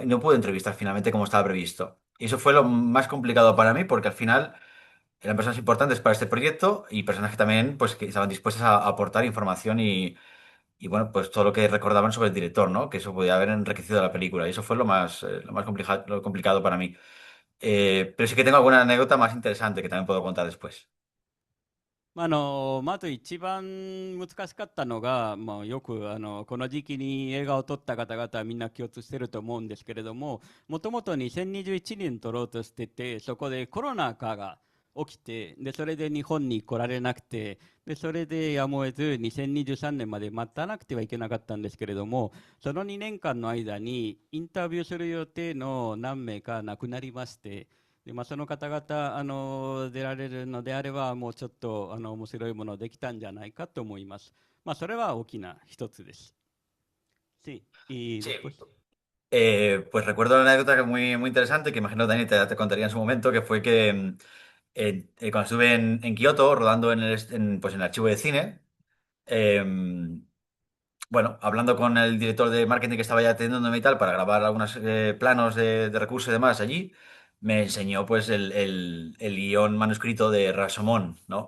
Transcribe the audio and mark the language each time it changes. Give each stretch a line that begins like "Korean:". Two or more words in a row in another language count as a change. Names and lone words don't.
Spanish: Y no pude entrevistar finalmente como estaba previsto. Y eso fue lo más complicado para mí, porque al final eran personas importantes para este proyecto y personas que también, pues, que estaban dispuestas a aportar información y bueno, pues todo lo que recordaban sobre el director, ¿no? Que eso podía haber enriquecido la película. Y eso fue lo más lo complicado para mí. Pero sí que tengo alguna anécdota más interesante que también puedo contar después.
Japanese: まず一番難しかったのが、よくこの時期に映画を撮った方々はみんな共通してると思うんですけれども、もともと2021年撮ろうとしてて、そこでコロナ禍が起きて、でそれで日本に来られなくて、でそれでやむを得ず2023年まで待たなくてはいけなかったんですけれども、その2年間の間にインタビューする予定の何名か亡くなりまして、でその方々出られるのであればもうちょっと面白いものできたんじゃないかと思います。それは大きな一つです。
Spanish: Sí, y Sí. después. Pues recuerdo una anécdota que muy, muy interesante que imagino Dani te contaría en su momento, que fue que cuando estuve en Kioto rodando pues en el archivo de cine, em, bueno, hablando con el director de marketing que estaba ya atendiéndome y tal para grabar algunos planos de recursos y demás allí, me enseñó pues el guión manuscrito de Rashomon, ¿no?